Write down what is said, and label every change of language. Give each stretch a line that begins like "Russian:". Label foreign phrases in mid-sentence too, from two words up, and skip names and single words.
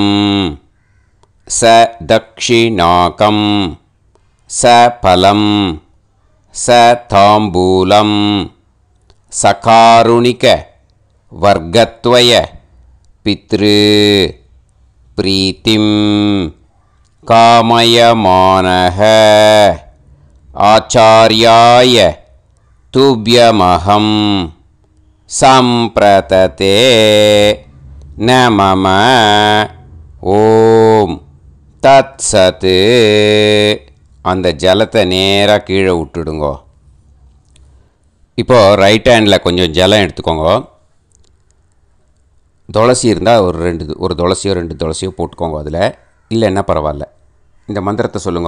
Sanskrit: स दक्षिणाकं स फलं स ताम्बूलं सकारुणिक वर्गत्वय पितृ प्रीतिं कामयमानः आचार्याय तुभ्यमहं सम्प्रतते न मम ॐ तत् सत्.
Tamil: அந்த ஜலத்தை நேராக கீழே விட்டுடுங்கோ. இப்போது
English: right handil
Tamil: கொஞ்சம் ஜலம் எடுத்துக்கோங்க. துளசி இருந்தால் ஒரு துளசியோ 2 துளசியோ போட்டுக்கோங்க. அதில் இல்லைன்னா பரவாயில்ல. இந்த மந்திரத்தை சொல்லுங்க.